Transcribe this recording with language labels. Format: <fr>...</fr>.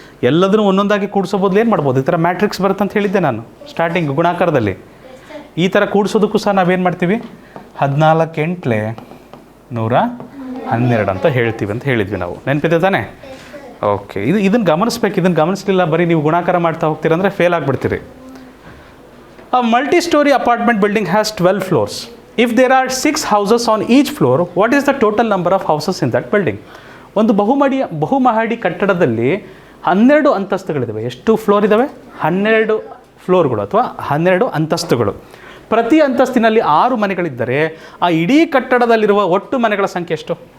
<kn>ಎಲ್ಲದನ್ನು ಒಂದೊಂದಾಗಿ ಕೂಡಿಸೋ ಬದಲು ಏನು ಮಾಡ್ಬೋದು? ಈ ಥರ ಮ್ಯಾಟ್ರಿಕ್ಸ್ ಬರುತ್ತೆ ಅಂತ ಹೇಳಿದ್ದೆ ನಾನು ಸ್ಟಾರ್ಟಿಂಗ್ ಗುಣಾಕಾರದಲ್ಲಿ. ಈ ಥರ ಕೂಡಿಸೋದಕ್ಕೂ ಸಹ ನಾವೇನು ಮಾಡ್ತೀವಿ? 14 8 112 ಅಂತ ಹೇಳ್ತೀವಿ ಅಂತ ಹೇಳಿದ್ವಿ ನಾವು. ನೆನಪಿದೆ ತಾನೇ? ಓಕೆ, ಇದನ್ನು ಗಮನಿಸ್ಬೇಕು. ಇದನ್ನು ಗಮನಿಸಲಿಲ್ಲ, ಬರೀ ನೀವು ಗುಣಾಕಾರ ಮಾಡ್ತಾ ಹೋಗ್ತೀರಂದರೆ fail ಆಗಿಬಿಡ್ತೀರಿ.</kn> <en>A multi-story apartment building has 12 floors. If there are 6 houses on each floor, what is the total number of houses in that building?</en> <kn>ಒಂದು ಬಹುಮಹಡಿ ಕಟ್ಟಡದಲ್ಲಿ 12 ಅಂತಸ್ತುಗಳಿದ್ದಾವೆ. ಎಷ್ಟು ಫ್ಲೋರ್ ಇದ್ದಾವೆ? 12 ಫ್ಲೋರ್ಗಳು ಅಥವಾ 12 ಅಂತಸ್ತುಗಳು. ಪ್ರತಿ ಅಂತಸ್ತಿನಲ್ಲಿ 6 ಮನೆಗಳಿದ್ದರೆ ಆ ಇಡೀ ಕಟ್ಟಡದಲ್ಲಿರುವ ಒಟ್ಟು ಮನೆಗಳ ಸಂಖ್ಯೆ ಎಷ್ಟು?</kn>